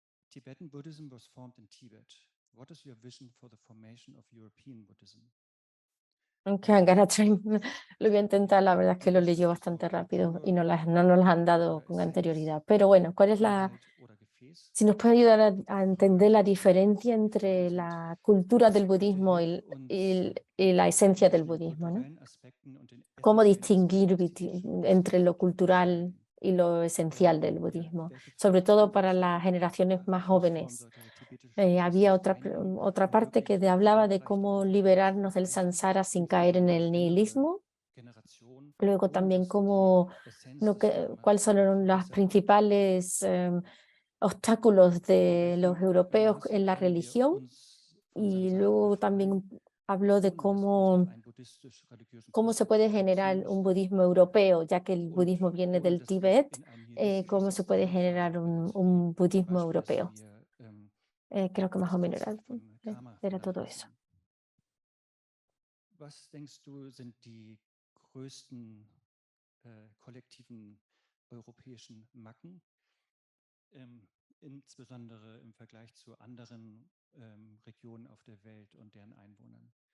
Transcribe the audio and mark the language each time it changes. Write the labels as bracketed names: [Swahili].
[English] Tibetan Buddhism was formed in Tibet. What is your vision for the formation of European Buddhism? [Spanish] Aunque lo voy a intentar, la verdad es que lo leyó bastante rápido y no nos las han dado con anterioridad. Pero bueno, ¿cuál es si nos puede ayudar a entender la diferencia entre la cultura del budismo y la esencia del budismo, ¿no? ¿Cómo distinguir entre lo cultural y lo esencial del budismo? Sobre todo para las generaciones más jóvenes. Había otra parte que hablaba de cómo liberarnos del samsara sin caer en el nihilismo. Luego también cuáles son los principales obstáculos de los europeos en la religión. Y luego también habló de cómo se puede generar un budismo europeo, ya que el budismo viene del Tíbet, cómo se puede generar un budismo europeo. Creo que más o menos era todo eso. [German] Was denkst du sind die größten kollektiven europäischen Macken, insbesondere im Vergleich zu anderen Regionen auf der Welt und deren Einwohnern?